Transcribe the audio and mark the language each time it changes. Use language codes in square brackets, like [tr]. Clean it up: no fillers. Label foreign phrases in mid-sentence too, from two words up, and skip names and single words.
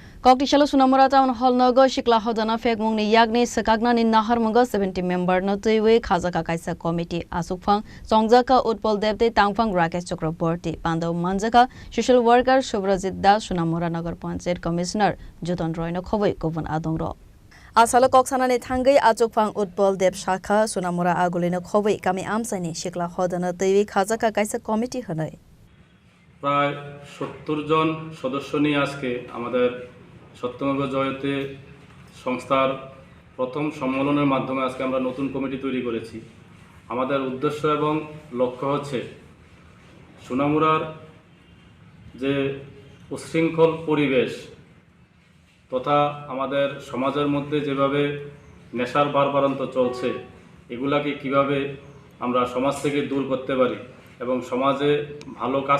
[trp] Koktishala Sunamura Town Hall Nogo Shikla Hodana Fegmungni Yagni Sakagna in Naharmunga 70 member Notiwe Kazaka Kaisa Committee Asukfang Songjaka Utpal Devte Tangfang Rakesh Chakraborty Pando Manjaka [en] Social Worker [trp] Shubrazit Das Sunamura Nagar Panchayat Commissioner Juton Royno Khowai Govan Adongro Asalo Koksanani Tangai Achukfang Utpal Dev Shaka Sunamura Agulino Khowai Kami Amsani Shikla Hodana Tiwi Kazaka Kaisa Committee Hanoi [bn] প্রায় ৭০ জন সদস্য নিয়ে আজকে আমাদের সত্যমেব জয়তে সংস্থার প্রথম সম্মেলনের মাধ্যমে আজকে আমরা নতুন কমিটি তৈরি করেছি। আমাদের উদ্দেশ্য এবং লক্ষ্য হচ্ছে সোনামুড়ার যে উচ্ছৃঙ্খল পরিবেশ তথা আমাদের সমাজের মধ্যে যেভাবে নেশার বাড়বাড়ন্ত চলছে এগুলাকে কিভাবে আমরা সমাজ থেকে দূর করতে পারি এবং সমাজে ভালো কাজ